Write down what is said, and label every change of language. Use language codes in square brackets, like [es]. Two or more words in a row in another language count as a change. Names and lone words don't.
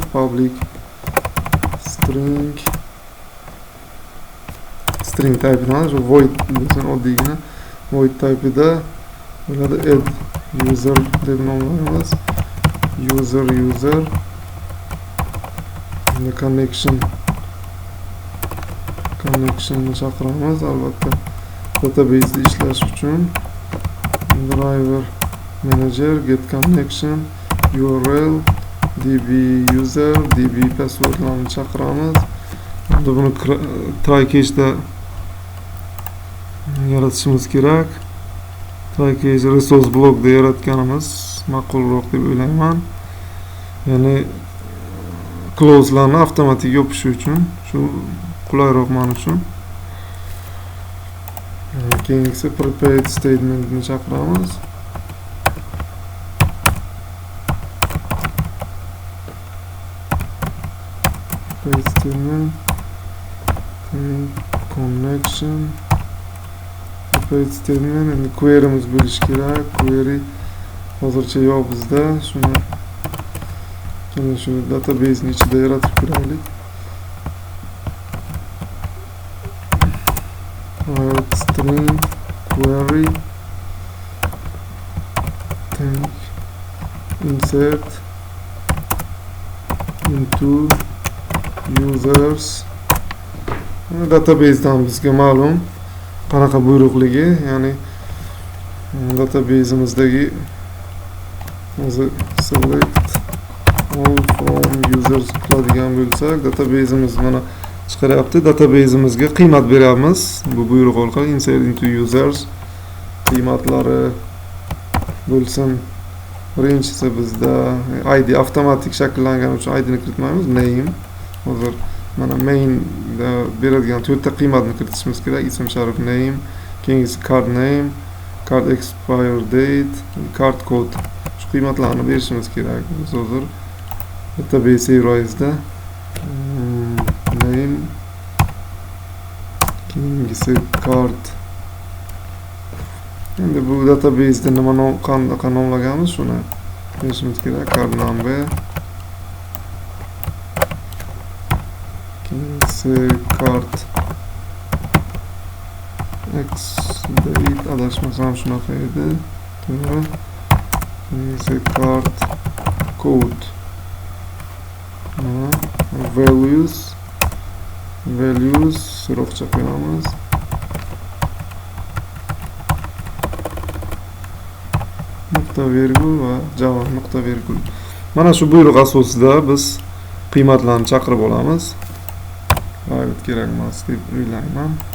[en] Public string [uz] type'dan shu void bo'lsin, oddiygina void type'ida bo'ladi. [en] Add user [uz] deb nomlaymiz. User endi connection'ni chaqiramiz. Albatta database'da ishlash uchun [en] driver manager get connection URL db user db passwordlarni [uz] chaqiramiz. Endi buni [en] try cache'da [uz] yaratishimiz kerak. [en] Try cache resource blockda [uz] yaratganimiz ma'qulroq deb o'ylayman. Ya'ni clause'larni avtomatik yopishi uchun shu qulayroq men uchun. Keyingisi [en] prepared statementni [uz] chaqiramiz. [en] Prepared statement connection prepared statement. [uz] Endi query'miz bo'lishi kerak. Query hozircha yo'q bizda. Shuni shu database'ning ichida yaratib ko'raylik. [en] String query insert into users. [uz] Database'dan bizga ma'lum qanaqa buyruqligi, ya'ni database'imizdagi o'zi [en] select all from users [uz] qiladigan bo'lsak, database'imiz mana chiqaryapti. Database'imizga qiymat beramiz. Bu buyruq orqali [en] insert into users [uz] qiymatlari bo'lsin. Birinchisi bizda ID avtomatik shakllangani uchun ID ni kiritmaymiz. Name. Hozir mana main da beradigan 4 ta qiymatni kiritishimiz kerak. Ism sharif name, keyingisi [en] card name, card expire date, card code. [uz] Shu qiymatlarni berishimiz kerak. Biz hozir [en] database service'da [uz] name, keyingisi card Endi bu databaseda nima qanaqa nomlaganmiz shuni bilishimiz kerak. [en] Card number card x date [uz] adashmasam shunaqa edi. To'g'ri. [en] Card code values [uz] so'roqcha qo'yamiz. Nuqta virgul va javob nuqta virgul. Mana shu buyruq asosida biz qiymatlarni chaqirib olamiz. Vaqt kerak emas deb o'ylayman.